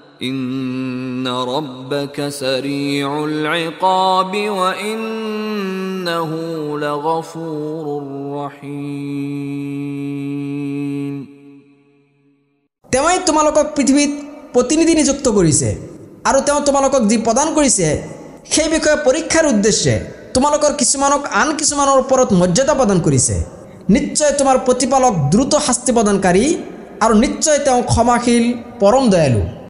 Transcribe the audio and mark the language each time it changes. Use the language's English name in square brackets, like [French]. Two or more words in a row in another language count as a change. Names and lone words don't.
[Arabic] إن ربك سريع العقاب وإنه إنه لغفور رحيم [Assamese] তেওঁই তোমালোকক পৃথিৱীত প্ৰতিনিধি নিযুক্ত কৰিছে আৰু তেওঁ তোমালোকক যি প্ৰদান কৰিছে সেই বিষয়ে পৰীক্ষাৰ উদ্দেশ্যে তোমালোকৰ কিছুমানক আন কিছুমানৰ ওপৰত মৰ্যাদা প্ৰদান কৰিছে নিশ্চয় তোমাৰ প্ৰতিপালক দ্ৰুত শাস্তি প্ৰদানকাৰী আৰু নিশ্চয় তেওঁ ক্ষমাশীল পৰম দয়ালু